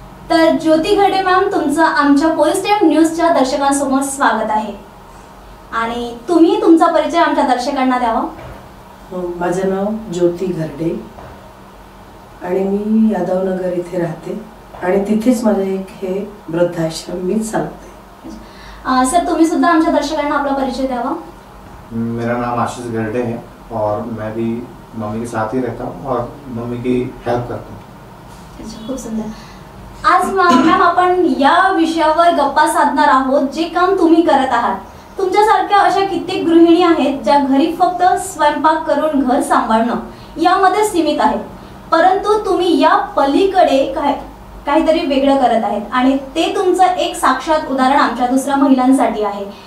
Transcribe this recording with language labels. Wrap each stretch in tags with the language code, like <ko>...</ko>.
<mr>तर ज्योती घरडे मॅम, तुमचं आमच्या पोलीस टाइम न्यूजच्या दर्शकांसमोर स्वागत आहे आणि तुम्ही तुमचा परिचय आमच्या दर्शकांना द्यावा। माझं नाव ज्योती घरडे आणि मी यादव नगर इथे राहते आणि तिथेच माझं एक हे वृद्धाश्रम मी चालवते। सर, तुम्ही सुद्धा आमच्या दर्शकांना आपला परिचय द्यावा।</mr> <hi>मेरा नाम आशीष घरडे है और मैं भी मम्मी के साथ ही रहता हूँ और मम्मी की हेल्प करता हूँ।</hi> <mr>अच्छा, खूप सुंदर। आज मॅम आपण या विषयावर गप्पा साधणार आहोत, जे काम तुम्ही करत आहात। तुमच्यासारख्या अशा कित्येक गृहिणी आहेत ज्या घरी फक्त स्वयंपाक करून घर सांभाळणं यामध्ये सीमित आहेत, परंतु तुम्ही या पलीकडे काहीतरी वेगळं करत आहेत आणि ते तुमचं एक साक्षात उदाहरण आमच्या दुसऱ्या महिलांसाठी आहे।</mr>